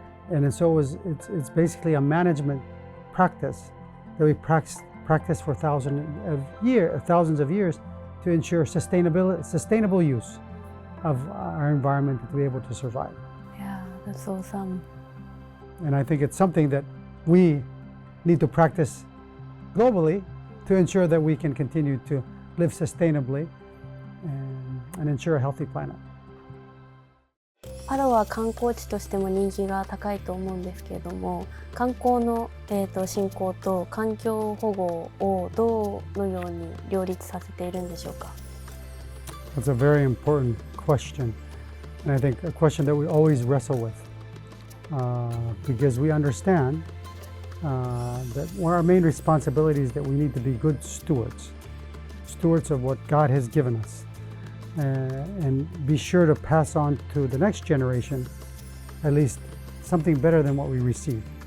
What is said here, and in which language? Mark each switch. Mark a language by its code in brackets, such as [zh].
[en] And so it's basically a management practice that we practice for thousands of years to ensure sustainable use of our environment to be able to survive. Yeah, that's awesome. And I think it's something that we need to practice globally to ensure that we can continue to live sustainably and ensure a healthy planet. [ja] パラオは観光地としても人気が高いと思うんですけれども、観光の、振興と環境保護をどのように両立させているんでしょうか？ [en] That's a very important question, and I think a question that we always wrestle with, because we understand that one of our main responsibilities is that we need to be good stewards of what God has given us, and be sure to pass on to the next generation at least something better than what we received.